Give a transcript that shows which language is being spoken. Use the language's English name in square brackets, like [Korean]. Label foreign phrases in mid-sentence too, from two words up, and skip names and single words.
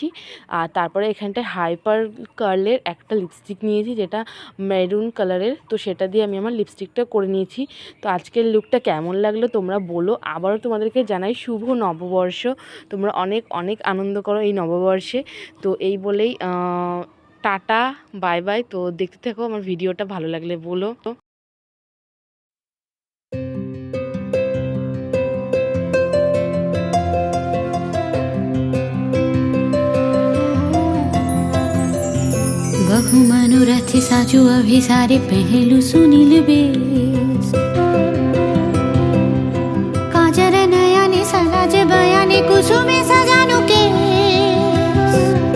[Bangla] আর তারপরে এখানটায় হাইপার কার্লের একটা লিপস্টিক নিয়েছি, যেটা [English] maroon colorer, [Bangla] তো সেটা দিয়ে আমি আমার লিপস্টিকটা করে নিয়েছি। তো আজকের লুকটা কেমন লাগলো তোমরা বলো। আবারও তোমাদেরকে জানাই শুভ নববর্ষ, তোমরা অনেক অনেক আনন্দ করো এই নববর্ষে। তো এই বলেই [English] ta-ta, bye bye. [Bangla] তো দেখতে থাকো আমার ভিডিওটা, ভালো লাগলে বলো। [Maithili] बहु मनोरथ साजु अभिसारे पहलू सुनील बेस काजर नयने सलाज बयाने कुसुमे सजानु केस